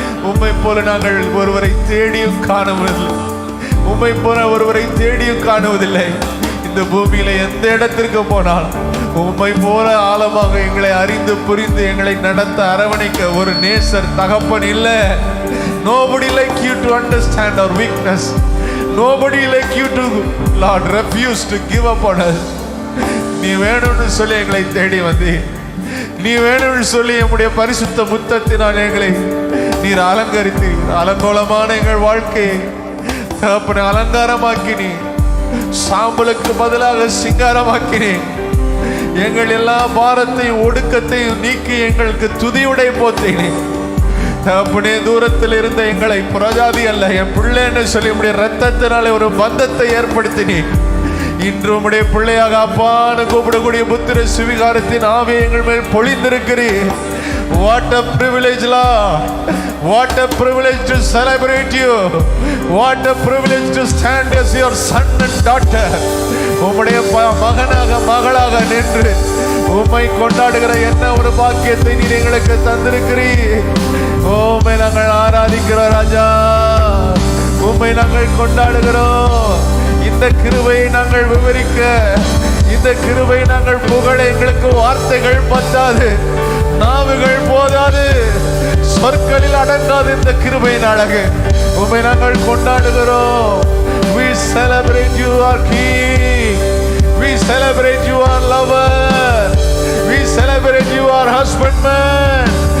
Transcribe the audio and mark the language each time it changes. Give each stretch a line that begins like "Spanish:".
Tamil: உம்மை போல நாங்கள் ஒருவரை தேடியும் காணுவதில்லை, உம்மை போல ஒருவரை தேடியும் காணுவதில்லை. இந்த பூமியில எந்த இடத்திற்கு போனால் உம்மை போல ஆழமாக எங்களை அறிந்து புரிந்து எங்களை நடத்த அரவணைக்க ஒரு நேசர் தகப்பன் இல்லை.
English: Nobody like you to understand our weakness. Nobody like you to, Lord, refuse to give up on us.
Tamil: நீ வேணும்னு சொல்லி எங்களை தேடி வந்து, நீ வேணும்னு சொல்லி நம்முடைய பரிசுத்த முத்தத்தினால் எங்களை நீர் அலங்கரித்தீர். அலங்கோலமான எங்கள் வாழ்க்கையை தகப்பனை அலங்காரமாக்கினீ, சாம்பலுக்கு பதிலாக சிங்காரமாக்கினீ. எங்கள் எல்லா பாரத்தையும் ஒடுக்கத்தையும் நீக்கி எங்களுக்கு துதியுடை போத்தீனே தகப்பனே. தூரத்தில் இருந்த எங்களை புறஜாதி அல்ல, என் பிள்ளைன்னு சொல்லி உடைய ரத்தத்தினாலே ஒரு பந்தத்தை ஏற்படுத்தினீ. இன்று உம்முடைய பிள்ளையாக அப்பான்னு கூப்பிடக்கூடிய புத்திர சுவிகாரத்தின் ஆவி எங்கள் மேல் பொழிந்திருக்கிறீர்.
English: What a privilege, Lord. What a privilege to celebrate you. What a privilege to stand as your son and daughter.
Tamil: உம்முடைய மகனாக மகளாக நின்று உம்மை கொண்டாடுகிற என்ன ஒரு பாக்கியத்தை நீர் எங்களுக்கு தந்திருக்கிறீர். உம்மை நாங்கள் ஆராதிக்கிறோம் ராஜா, உம்மை நாங்கள் கொண்டாடுகிறோம். இந்த கிருபையை நாங்கள் விவரிக்க, இந்த கிருபையை நாங்கள் புகழ எங்களுக்கு வார்த்தைகள் பத்தாது, நாவுகள் போதாது, சொற்களில் அடங்காது. இந்த கிருபையின் அழகு உம்மை நாங்கள் கொண்டாடுகிறோம்.
English: We celebrate you, our King. We celebrate you, our lover. We celebrate you, our husbandman.